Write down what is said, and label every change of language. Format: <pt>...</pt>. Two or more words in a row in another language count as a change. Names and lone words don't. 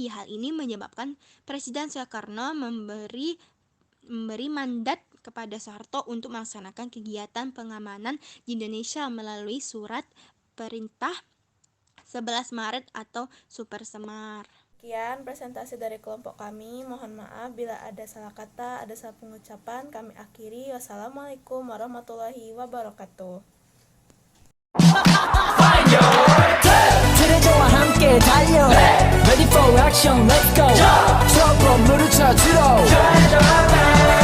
<id>Hal ini menyebabkan Presiden Soekarno memberi mandat kepada Soeharto untuk melaksanakan kegiatan pengamanan di Indonesia melalui surat perintah 11 Maret atau Super Semar. Sekian presentasi dari kelompok kami. Mohon maaf bila ada salah kata, ada salah pengucapan. Kami akhiri.</id> <ar>والسلام عليكم ورحمة الله وبركاته.</ar> <ko>트레저와 함께 달려</ko> <en>Ready for action, let's go</en> <ko>저 건물을 찾으러</ko>